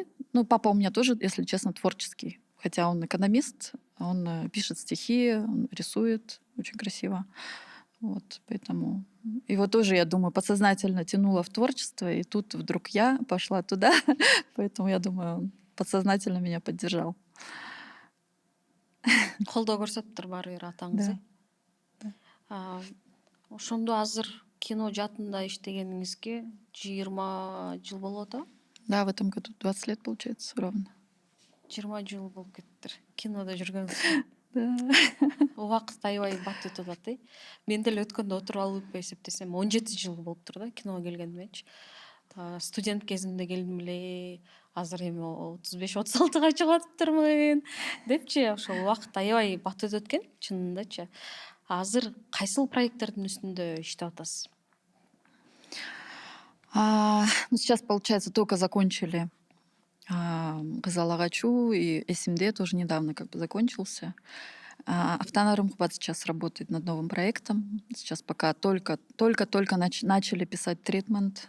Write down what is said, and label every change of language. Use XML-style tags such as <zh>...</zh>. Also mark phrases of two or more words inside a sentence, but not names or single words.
<ru>Ну, папа у меня тоже, если честно, творческий. Хотя он экономист, он пишет стихи, он рисует очень красиво. Вот, поэтому его тоже, я думаю, подсознательно тянуло в творчество, и тут вдруг я пошла туда, поэтому, я думаю, он подсознательно меня поддержал.</ru> <ky>колдоо көрсөтүптүр баары бир атаңыз,</ky> <ru>Да.</ru> <ky>А, ошондо азыр кино жаатында иштегениңизге 20 жыл болуп атабы?</ky> <ru>Да, в этом году 20 лет, получается, ровно.</ru> <ky>20 жыл болуп кетиптир кинодо жүргөнүңүзгө.</ky> <ru>Да.</ru> <ky>Убакыт аябай бат өтүп атат. Мен деле өткөндө отуруп алып эсептесем 17 жыл болуптур да киного келгениметчи. Студент кезимде келдим эле, азыр эми 35-36 чыгып атыптырмын депчи, ошол убакыт аябай бат өтөт экен чынындачы. Азыр кайсыл проекттердин үстүндө иштеп атасыз?</ky> <ru>Ну, сейчас, получается, только закончили Кызыл Агачу, и Эсимде тоже недавно как бы закончился. Автонарум Кубат сейчас работает над новым проектом. Сейчас пока только начали писать тритмент.</ru>